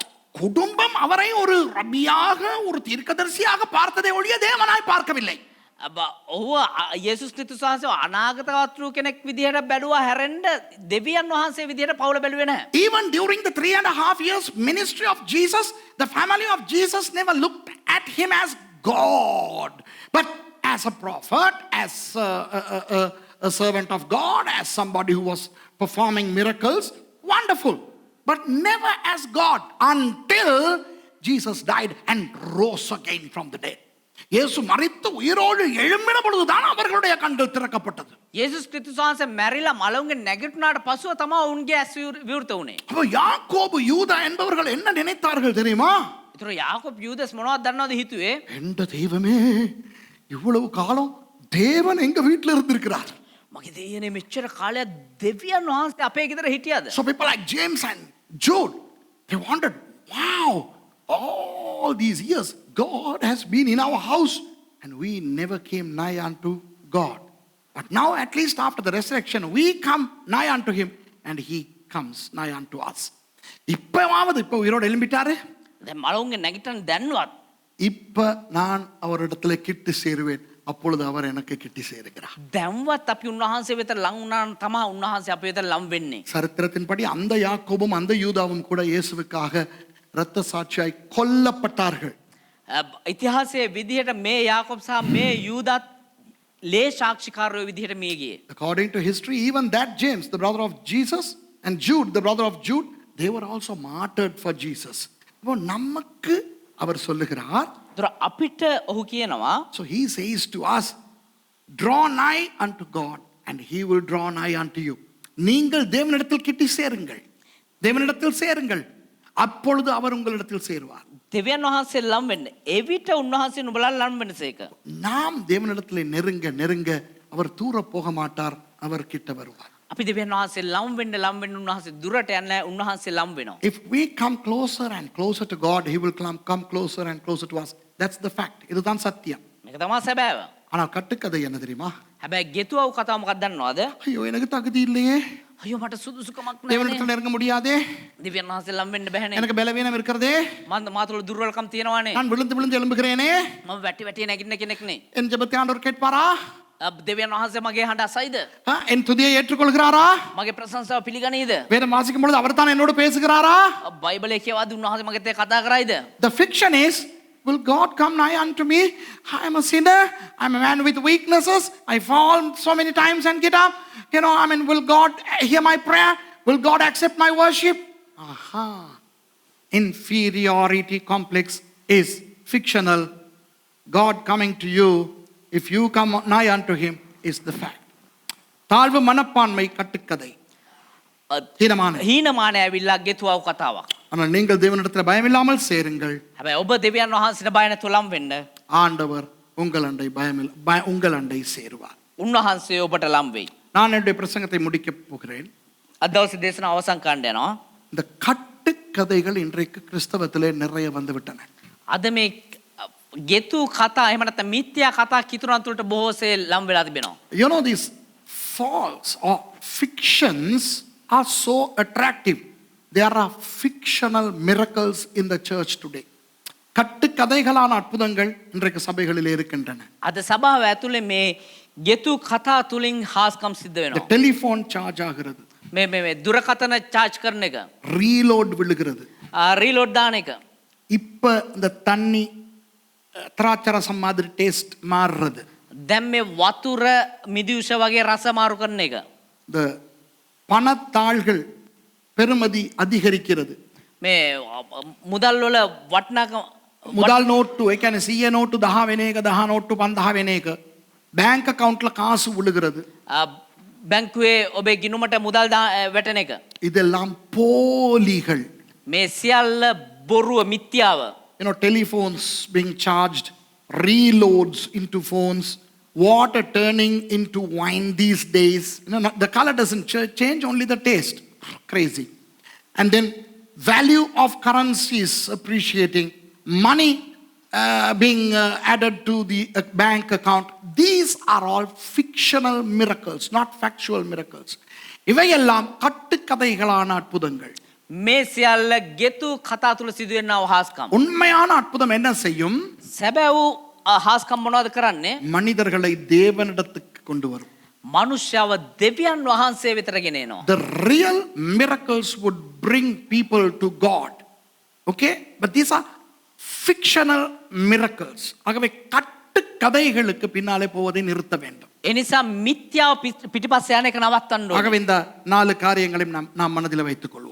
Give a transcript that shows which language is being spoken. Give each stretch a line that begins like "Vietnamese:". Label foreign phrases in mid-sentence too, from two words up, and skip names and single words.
Tamil: குடும்பம் அவரை ஒரு ரபியாக ஒரு தீர்க்கதரிசியாக பார்த்ததை ஒழிய தேவனாய் பார்க்கவில்லை.
Sinhala: ඔහුව යේසුස් ක්‍රිස්තුස් වහන්සේ අනාගත වස්තු කෙනෙක් විදිහට බැලුවා හැරෙන්න දෙවියන් වහන්සේ විදිහට පවුල බැලුවේ නැහැ.
English: Even during the 3.5 years ministry of Jesus, the family of Jesus never looked at him as God, but as a prophet, as a servant of God, as somebody who was performing miracles. Wonderful. But never as God until Jesus died and rose again from the dead.
Tamil: இயேசு மரித்து உயிரோடு எழும்பின பொழுதுதான் அவர்களுடைய கண்கள் திறக்கப்பட்டது.
Sinhala: යේසුස් ක්‍රිස්තුස් වහන්සේ මැරිලා මලවුන්ගේ නැගිටුණාට පසුව තමයි උන්ගේ ඇස් විවෘත වුණේ.
Tamil: அப்போ யாக்கோபு யூதா என்பவர்கள் என்ன நினைத்தார்கள் தெரியுமா?
Sinhala: ඒතර යාකෝබ් යූදස් මොනවද දන්නවද හිතුවේ?
Tamil: எந்த தெய்வமே இவ்வளவு காலம் தேவன் எங்க வீட்டில் இருந்திருக்கிறார்.
Sinhala: මගේ දෙයියනේ මෙච්චර කාලයක් දෙවියන් වහන්සේ අපේ ගෙදර හිටියද?
English: So people like James and Jude, they wondered, wow, all these years God has been in our house and we never came nigh unto God. But now at least after the resurrection we come nigh unto him and he comes nigh unto us.
Tamil: இப்பவாவது இப்ப உயிரோடு எழும்பிட்டாரு.
Sinhala: දැන් මලවුන්ගේ නැගිටින දැන්වත්
Tamil: இப்ப நான் அவரிடத்துல கிட்டு சேருவேன், அப்பொழுது அவர் எனக்கு கிட்டி சேருகிறார்.
Sinhala: දැන්වත් අපි උන්වහන්සේ වෙත ලං වුණා නම් තමයි උන්වහන්සේ අපේ වෙත ලං වෙන්නේ.
Tamil: சரித்திரத்தின்படி அந்த யாக்கோபும் அந்த யூதாவும் கூட இயேசுவுக்காக இரத்த சாட்சியாய் கொல்லப்பட்டார்கள்.
Sinhala: ඉතිහාසයේ විදිහට මේ යාකෝබ් සහ මේ යූදාත් ලේ සාක්ෂිකාරයෝ විදිහට මිය ගියේ.
English: According to history, even that James, the brother of Jesus, and Jude, the brother of Jude, they were also martyred for Jesus.
Tamil: அப்போ நமக்கு அவர் சொல்லுகிறார்.
Sinhala: අපිට ඔහු කියනවා,
English: So he says to us, draw nigh unto God and he will draw nigh unto you.
Tamil: நீங்கள் தேவனிடத்தில் கிட்டி சேருங்கள், தேவனிடத்தில் சேருங்கள், அப்பொழுது அவர் உங்களிடத்தில் சேருவார்.
Sinhala: දෙවියන් වහන්සේ ලම් වෙන්න. එවිට උන්වහන්සේ නුඹලා ලම් වෙනසේක.
Tamil: நாம் தேவனிடத்தில் நெருங்க நெருங்க அவர் தூர போக மாட்டார், அவர் கிட்ட வருவார்.
Sinhala: අපි දෙවියන් වහන්සේ ලම් වෙන්න උන්වහන්සේ දුරට යන්නේ නැහැ, උන්වහන්සේ ලම් වෙනවා.
English: If we come closer and closer to God, he will come closer and closer to us. That's the fact.
Tamil: இதுதான் சத்தியம்.
Sinhala: මේක තමයි සැබෑව.
Tamil: ஆனால் கட்டுக்கதை என்ன தெரியுமா?
Sinhala: හැබැයි ගෙතුවව කතාව මොකක්ද දන්නවද?
Tamil: ஐயோ எனக்கு தகுதி இல்லையே,
Sinhala: අයියෝ මට සුදුසුකමක් නැහැ.
Tamil: தேவனிடத்தில் நெருங்க முடியாதே,
Sinhala: දෙවියන් වහන්සේ ලම් වෙන්න බැහැනේ.
Tamil: எனக்கு பலவீனம் இருக்கிறதே,
Sinhala: මා තුළ දුර්වලකම් තියෙනවානේ.
Tamil: நான் விழுந்து விழுந்து எழும்புகிறேனே,
Sinhala: මම වැටි වැටි නැගින්න කෙනෙක් නේ.
Tamil: என் ஜெபத்தை ஆண்டவர் கேட்பாரா?
Sinhala: දෙවියන් වහන්සේ මගේ හඬ අසයිද?
Tamil: என் துதியை ஏற்றுக்கொள்கிறாரா?
Sinhala: මගේ ප්‍රශංසාව පිළිගනීද?
Tamil: வேதம் வாசிக்கும் பொழுது அவர் தான் என்னோடு பேசுகிறாரா?
Sinhala: බයිබලයේ කියවාදී උන්වහන්සේ මගෙත් එක්ක කතා කරයිද?
English: The fiction is, will God come nigh unto me? I am a sinner. I am a man with weaknesses. I fall so many times and get up. Will God hear my prayer? Will God accept my worship? Aha. Inferiority complex is fictional. God coming to you, if you come nigh unto him, is the fact.
Tamil: தாழ்வு மனப்பான்மை கட்டுக்கதை,
Sinhala: හීනමානය ඇවිල්ලා ගෙතුවව කතාවක්.
Tamil: ஆனால் நீங்கள் தேவனிடத்தில் பயமில்லாமல் சேருங்கள்.
Sinhala: හැබැයි ඔබ දෙවියන් වහන්සේට බය නැතුව ලම් වෙන්න.
Tamil: ஆண்டவர் உங்கள் அண்டை உங்கள் அண்டை சேருவார்.
Sinhala: උන්වහන්සේ ඔබට ලම් වෙයි.
Tamil: நான் என்னுடைய பிரசங்கத்தை முடிக்கப் போகிறேன்.
Sinhala: අද දවසේ දේශනාව අවසන් කරන්න යනවා.
Tamil: இந்த கட்டுக்கதைகள் இன்றைக்கு கிறிஸ்தவத்திலே நிறைய வந்து விட்டன.
Sinhala: අද මේ ගෙතු කතා එහෙම නැත්නම් මිත්‍යා කතා කිතුරන් තුළට බොහෝසේ ලම් වෙලා තිබෙනවා.
English: You know, these false or fictions are so attractive. There are fictional miracles in the church today.
Tamil: கட்டுக்கதைகளான அற்புதங்கள் இன்றைக்கு சபைகளிலே இருக்கின்றன.
Sinhala: අද සභාව ඇතුලේ මේ ගෙතු කතා තුලින් හාස්කම් සිද්ධ The වෙනවා.
English: telephone charge ஆகிறது,
Sinhala: මේ දුරකථන charge කරන එක,
Tamil: ரீலோட் விழுகிறது.
Sinhala: රීලෝඩ් දාන එක.
Tamil: இப்ப இந்த தண்ணி திராட்சரசம் மாதிரி டேஸ்ட் மாறுறது.
Sinhala: දැන් මේ වතුර මිදියුෂ වගේ රස මාරු කරන එක.
Tamil: இந்த பணத்தாள்கள் பெருமதி அதிகரிக்கிறது.
Sinhala: මේ මුදල් වල වටිනාකම මුදල් නෝට්ටු, ඒ කියන්නේ 100 නෝට්ටු 10 වෙන එක, 10 නෝට්ටු 50 වෙන එක බැංක් accountல
Tamil: காசு விழுகிறது.
Sinhala: බැංකුවේ ඔබේ ගිණුමට මුදල් වැටෙන එක.
Tamil: இதெல்லாம் போலிகள்.
Sinhala: මේ සියල්ල බොරුව, මිත්‍යාව.
English: Telephones being charged, reloads into phones, water turning into wine these days. The color doesn't change, only the taste. Crazy. And then value of currencies appreciating, money being added to the bank account. These are all fictional miracles, not factual miracles.
Tamil: இவையெல்லாம் கட்டுக்கதைகளான அற்புதங்கள்.
Sinhala: මේ සියල්ල ගෙතු කතා තුල සිදුවෙනා හාස්කම්.
Tamil: உண்மையான அற்புதம் என்ன செய்யும்?
Sinhala: සැබෑ හාස්කම් මොනවද කරන්නේ?
Tamil: மனிதர்களை தேவனிடத்துக்கு கொண்டு வரும்.
Sinhala: මනුෂ්‍යව දෙවියන් වහන්සේ වෙතට ගෙන එනවා.
English: The real miracles would bring people to God. Okay? But these are fictional miracles.
Tamil: ஆகவே கட்டுக்கதைகளுக்கு பின்னாலே போவதை நிறுத்த வேண்டும்.
Sinhala: එනිසා මිත්‍යාව පිටිපස්සේ යන එක නවත්තන්න ඕනේ.
Tamil: ஆகவே இந்த 4 காரியங்களையும் நாம் மனதில் வைத்துக் கொள்வோம்.